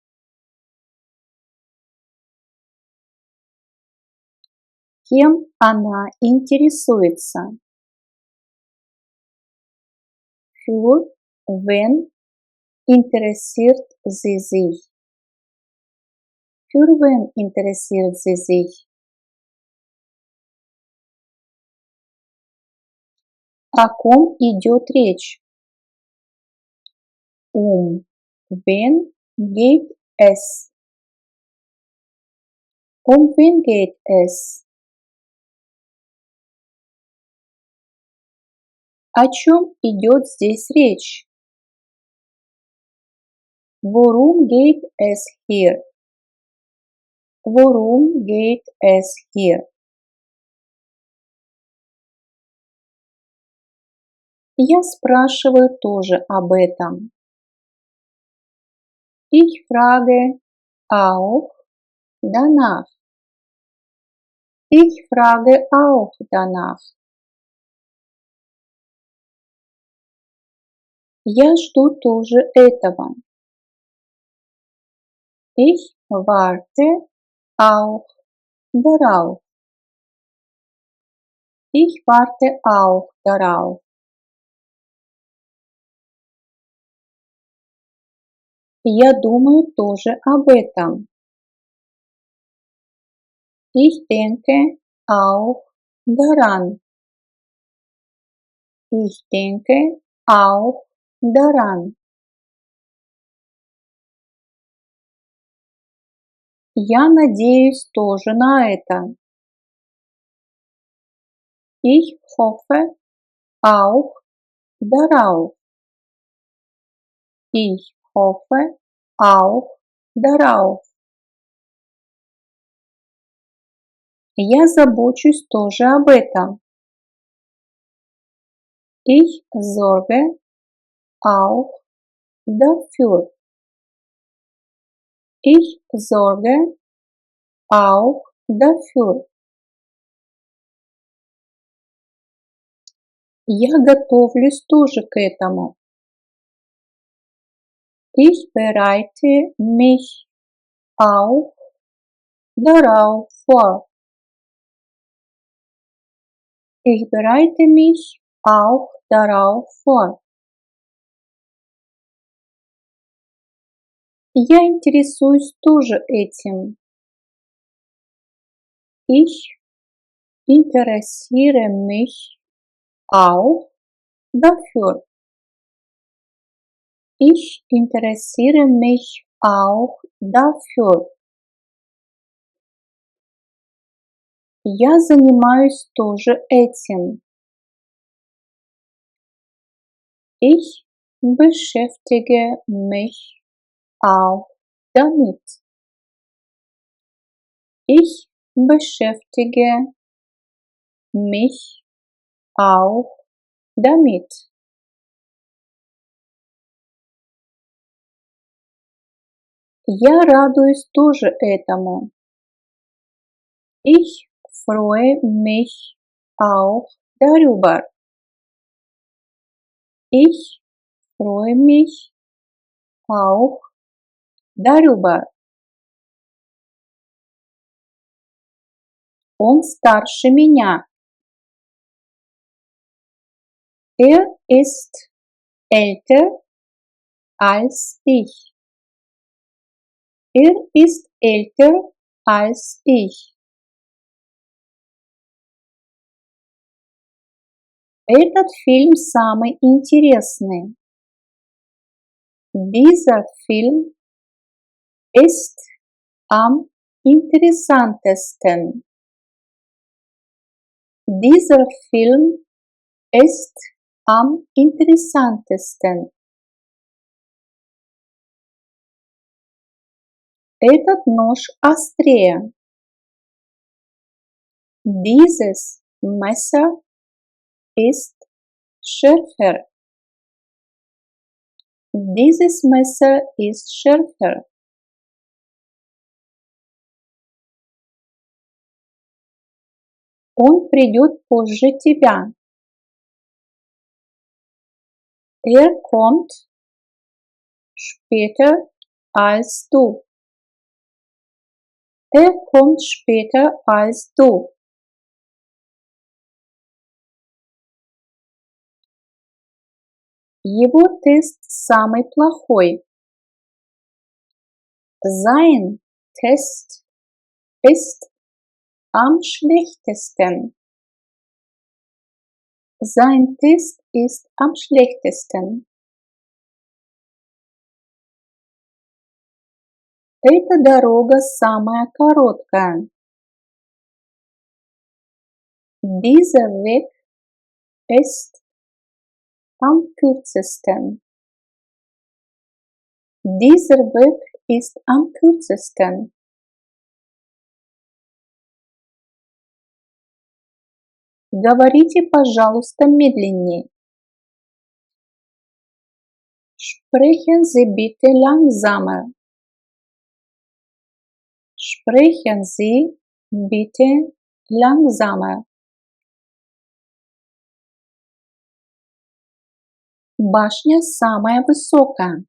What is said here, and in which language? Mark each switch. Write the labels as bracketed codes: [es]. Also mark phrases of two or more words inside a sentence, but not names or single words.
[ru] Кем она интересуется? [de] Für wen interessiert sie sich? Für wen interessiert sie sich? [ru] О ком идет речь? [de] Wen geht es? Wen geht es? [ru] О чем идет здесь речь? [de] Worum geht es hier? Worum geht es hier? [ru] Я спрашиваю тоже об этом. [de] Ich frage auch danach. Ich frage auch danach. [ru] Я жду тоже этого. [de] Ich warte auch darauf. Ich warte auch darauf. [ru] Я думаю тоже об этом. [de] Ich denke auch daran. Ich denke auch daran. [ru] Я надеюсь тоже на это. [de] Ich hoffe auch darauf. Ich hoffe auch darauf. [ru] Я забочусь тоже об этом. [de] Ich sorge auch dafür. Ich sorge auch dafür. [ru] Я готовлюсь тоже к этому. [de] Ich bereite mich auch darauf vor. Ich bereite mich auch darauf vor. [ru] Я интересуюсь тоже этим. [de] Ich interessiere mich auch dafür. Ich interessiere mich auch dafür. [ru] Я занимаюсь тоже этим. [de] Ich beschäftige mich auch damit. Ich beschäftige mich auch damit. [ru] Я радуюсь тоже этому. [de] Ich freue mich auch darüber. Ich freue mich auch darüber. [ru] Он старше меня. [de] Er ist älter als ich. Er ist älter als ich. [ru] Этот фильм самый интересный. [de] Dieser Film ist am interessantesten. Dieser Film ist am interessantesten. [ru] Этот нож острее. [de] Dieses Messer ist schärfer. Dieses Messer ist schärfer. [ru] Он придет позже тебя. [de] Er kommt später als du. Er kommt später als du. [ru] Его тест самый плохой. [de] Sein Test ist am schlechtesten. Sein Test ist am schlechtesten. [ru] Эта дорога самая короткая. [de] Dieser Weg ist am kürzesten. Dieser Weg ist am kürzesten. [ru] Говорите, пожалуйста, медленнее. [de] Sprechen Sie bitte langsamer. Sprechen Sie bitte langsamer. [ru] Башня самая высокая.